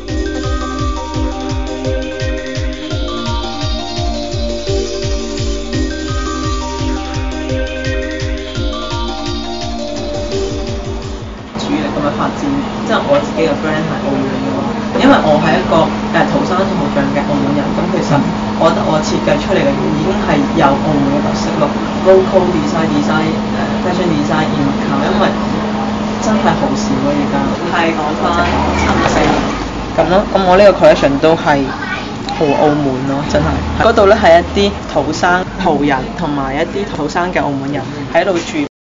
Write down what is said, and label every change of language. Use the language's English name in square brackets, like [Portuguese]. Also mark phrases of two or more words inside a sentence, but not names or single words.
[Cantonese] 發展，即係我自己嘅 brand 係澳門嘅話，因為我係一個土生土長嘅澳門人，咁其實我覺得我設計出嚟嘅嘢已經係有澳門嘅特色咯 ， [English] local design fashion design in Macau， [Cantonese] 因為真係好少咯而家。係講翻差唔多4年。咁咯，咁我呢個 collection 都係好澳門咯，真係嗰度咧係一啲土生葡人同埋一啲土生嘅澳門人喺度住。